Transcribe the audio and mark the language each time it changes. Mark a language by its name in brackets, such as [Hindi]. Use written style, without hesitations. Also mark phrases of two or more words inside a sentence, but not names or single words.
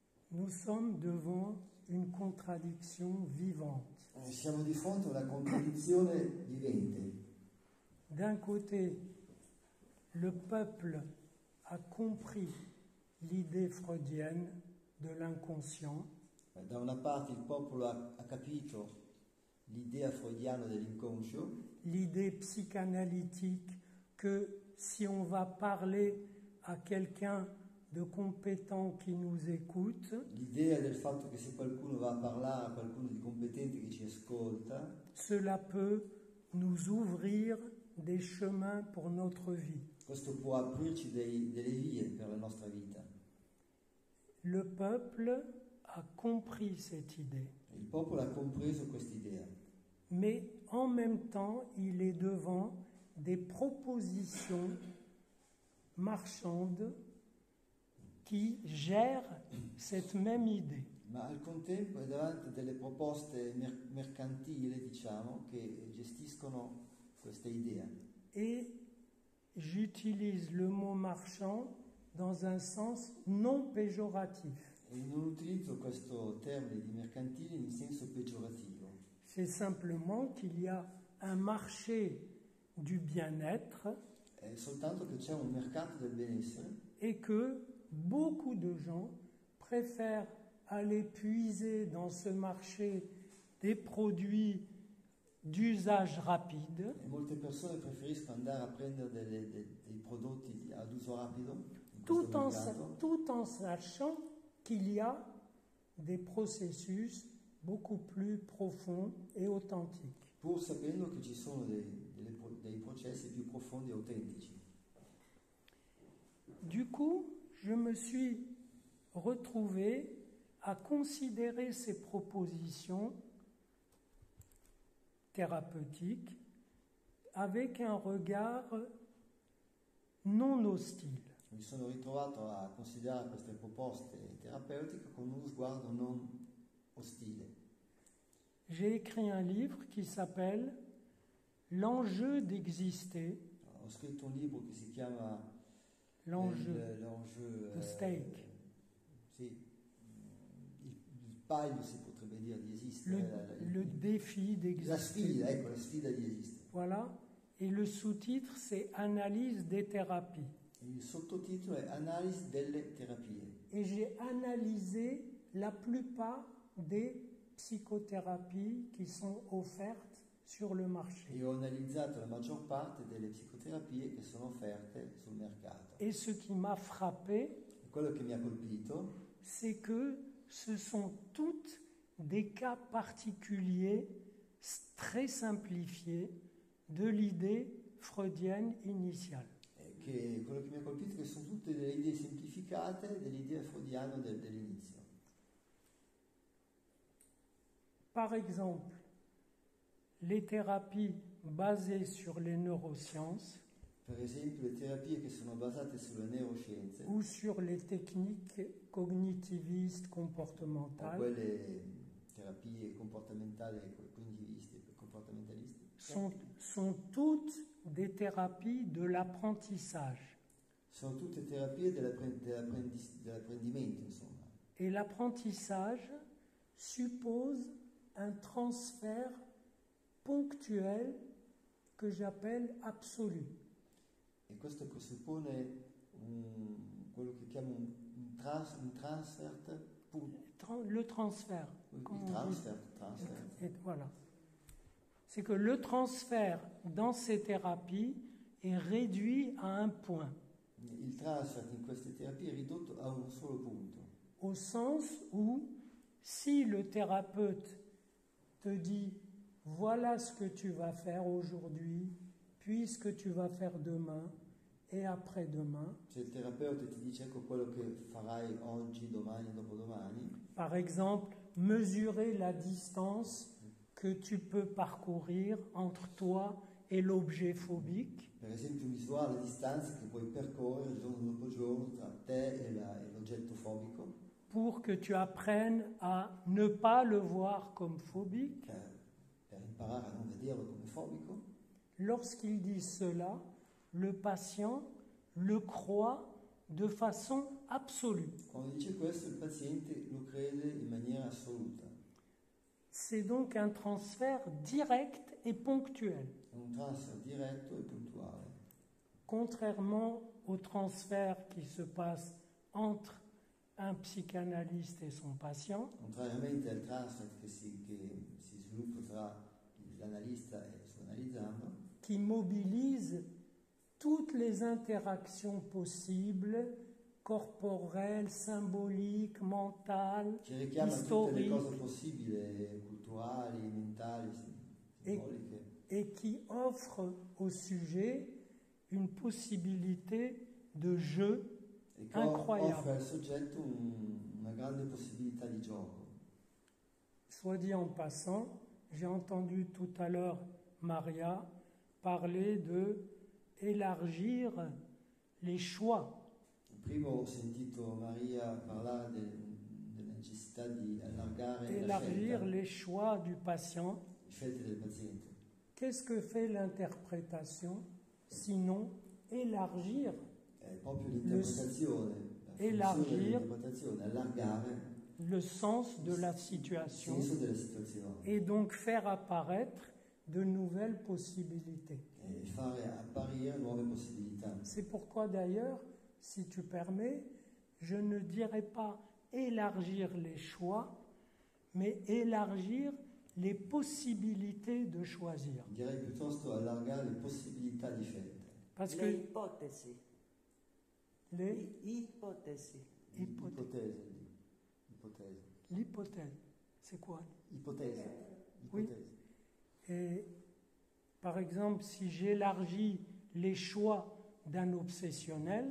[French] Nous sommes devant une contradiction vivante. [Italian] Siamo di fronte a una contraddizione vivente. [French] D'un côté, le peuple a compris l'idée freudienne de l'inconscient. [Italian] Da una parte il popolo ha capito l'idea freudiana dell'inconscio, [French] L'idée psychanalytique que si on va parler à quelqu'un de compétent qui nous écoute, [Italian] l'idea del fatto che se qualcuno va a parlare a qualcuno di competente che ci ascolta, [French] cela peut nous ouvrir des chemins pour notre vie. [Italian] questo può aprirci delle vie per la nostra vita. [French] Le peuple a compris cette idée, [Italian] Il popolo ha compreso quest'idea, [French] mais en même temps, il est devant des propositions marchandes qui gèrent cette même idée. [Italian] ma al contempo è davanti a delle proposte mercantili, diciamo, che gestiscono questa idea. [French] Et j'utilise le mot marchand dans un sens non péjoratif. [Italian] E non utilizzo questo termine di mercantili in senso peggiorativo. [French] C'est simplement qu'il y a un marché du bien-être [Italian] È soltanto che c'è un mercato del benessere [French] et que beaucoup de gens préfèrent aller puiser dans ce marché des produits d'usage rapide [Italian] e molte persone preferiscono andare a prendere dei prodotti ad uso rapido in [French] tout [Italian] questo [French] en, [Italian] mercato, [French] tout en sachant qu'il y a des processus beaucoup plus profonds et authentiques. [Italian] pur sapendo che ci sono dei processi più profondi e autentici. [French] Du coup, je me suis retrouvé à considérer ces propositions thérapeutiques avec un regard non hostile. [Italian] Mi sono ritrovato a considerare queste proposte terapeutiche con uno sguardo non ostile. [French] J'ai écrit un livre qui s'appelle L'enjeu d'exister, [Italian] Ho scritto un libro che si chiama [French] l'enjeu, [English] the stake, [Italian] sì, il paio si potrebbe dire di esistere, [French] le défi la d'exister. [Italian] sfida, ecco, la sfida di esistere. [French] Voilà. Et le sous-titre, c'est Analyse des thérapies. [Italian] Il sottotitolo è Analisi delle terapie. [French] Et j'ai analysé la plupart des psychothérapies qui sont offertes sur le marché. [Italian] E ho analizzato la maggior parte delle psicoterapie che sono offerte sul mercato. [French] Et ce qui m'a frappé, [Italian] E quello che mi ha colpito [French] c'est que ce sont toutes des cas particuliers, très simplifiés, de l'idée freudienne initiale. [Italian] è che quello che mi ha colpito è che sono tutte delle idee semplificate dell'idea freudiana dell'inizio. [French] Par exemple, les thérapies basées sur les neurosciences [Italian] Per esempio le terapie che sono basate sulle neuroscienze [French] ou sur les techniques cognitivistes [Italian] o [French] comportementales [Italian] quelle terapie comportamentali e cognitiviste, comportamentaliste, [French] sont toutes des thérapies de l'apprentissage. [Italian] sono tutte terapie dell'apprendimento, insomma. [French] Et l'apprentissage suppose un transfert ponctuel que j'appelle absolu. [Italian] E questo presuppone quello che chiamo un transfert, [French] Le transfert. [Italian] il [French] comment on dit? transfert. Et voilà. C'est que le transfert dans ces thérapies est réduit à un point, [Italian] Il transfert in queste terapie è ridotto a un solo punto, [French] au sens où si le thérapeute te dit voilà ce que tu vas faire aujourd'hui, puis ce que tu vas faire demain et après-demain. [Italian] se il terapeuta ti dice ecco quello che farai oggi, domani, dopodomani, [French] Par exemple, mesurer la distance que tu peux parcourir entre toi et l'objet phobique, [Italian] per esempio misurare la distanza che puoi percorrere giorno dopo giorno tra te e l'oggetto fobico, [French] pour que tu apprennes à ne pas le voir comme phobique. [Italian] per imparare a non vederlo come fobico. [French] Lorsqu'il dit cela, le patient le croit de façon absolue. [Italian] Quando dice questo il paziente lo crede in maniera assoluta. [French] C'est donc un transfert direct et ponctuel, [Italian] È un transfer diretto e puntuale. [French] contrairement au transfert qui se passe entre un psychanalyste et son patient, [Italian] Contrariamente al transfer che si sviluppa tra l'analista e il suo analizzando, [French] qui mobilise toutes les interactions possibles, corporelles, symboliques, mentales, [Italian] ci richiama tutte le [French] historiques, [Italian] cose possibili, culturali, mentali, simboliche, [French] et qui offre au sujet une possibilité de jeu [Italian] e che [French] incroyable. [Italian] offre al soggetto una grande possibilità di gioco. [French] Soit dit en passant, j'ai entendu tout à l'heure Maria parler de élargir les choix. [Italian] Prima ho sentito Maria parlare della necessità di allargare [French] Élargir les choix du patient. [Italian] le scelte del paziente. [French] Qu'est-ce que fait l'interprétation sinon élargir [Italian] È proprio l'interpretazione, la [French] Élargir. [Italian] funzione dell'interpretazione, allargare [French] le sens de la [Italian] il [French] situation [Italian] senso della situazione [French] et donc faire apparaître de nouvelles possibilités. [Italian] e fare apparire nuove possibilità. [French] C'est pourquoi d'ailleurs, si tu permets, je ne dirais pas élargir les choix, mais élargir les possibilités de choisir. [Italian] Direi piuttosto allargare le possibilità di scelta. [French] Parce Le que [Italian] ipotesi. [French] les [Italian] Ipotesi. [French] l'hypothèse, c'est quoi? [Italian] Ipotesi. [French] Oui. Et par exemple, si j'élargis les choix d'un obsessionnel,